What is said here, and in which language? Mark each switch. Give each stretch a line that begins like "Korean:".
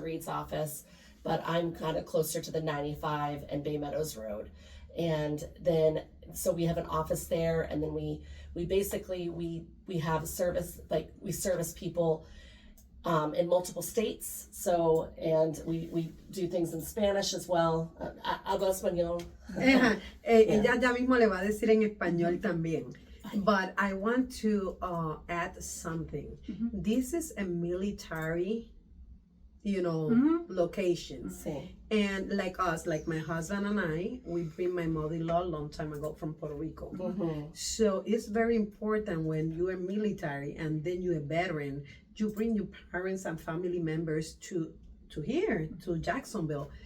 English: Reed's office, but I'm kind of closer to the 95 and Baymedows Road. And then, so we have an office there, and then we basically, we have a service, we service people in multiple states. So, and we do things in Spanish as well.
Spanish: Hablo español. Ella ya mismo le va a decir en español también.
English: But I want to add something. Mm-hmm. This is a military locations.
Spanish: Sí.
English: And like us, like my husband and I, we bring my mother-in-law a long time ago from Puerto Rico. So it's very important when you are military and then you're a veteran, you bring your parents and family members to here, to Jacksonville.